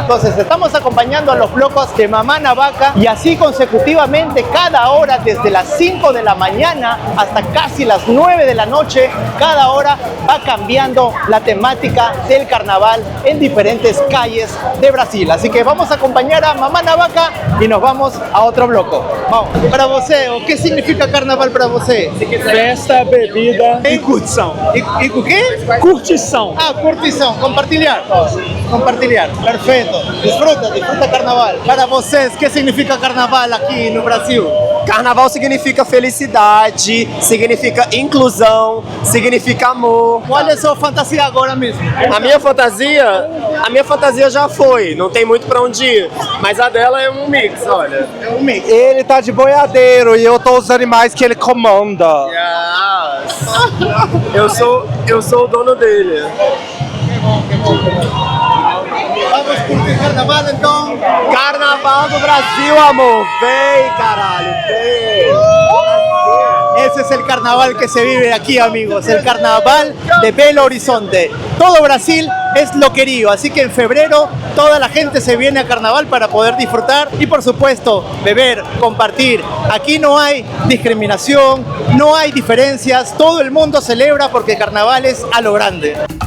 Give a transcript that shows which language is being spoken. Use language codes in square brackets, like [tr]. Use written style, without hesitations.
[es] Entonces estamos acompañando a los blocos de Mamá na Vaca y así consecutivamente cada hora desde las 5 de la mañana hasta casi las 9 de la noche. Cada hora va cambiando la temática del carnaval en diferentes calles de Brasil. Así que vamos a acompañar a Mamá na Vaca y nos vamos a otro bloco. Vamos. [pt] Para você, o que significa carnaval para você? Festa, bebida E curtição. E o quê? curtição. Ah, curtição, compartilhar. Compartilhar, perfeito. [es] Disfruta carnaval. [pt] Para vocês, o que significa carnaval aqui no Brasil? Carnaval significa felicidade, significa inclusão, significa amor. Qual é a sua fantasia agora mesmo? A minha fantasia já foi, não tem muito pra onde ir, mas a dela é um mix, olha. É um mix. Ele tá de boiadeiro e eu tô os animais que ele comanda. Eu sou o dono dele. Vamos curtir carnaval então? Carnaval do Brasil, amor, vem caralho, vem. [es] Ese es el carnaval que se vive aquí, amigos, el carnaval de Belo Horizonte. Todo Brasil es loquerío, así que en febrero toda la gente se viene a carnaval para poder disfrutar y por supuesto beber, compartir. Aquí no hay discriminación, no hay diferencias, todo el mundo celebra porque carnaval es a lo grande.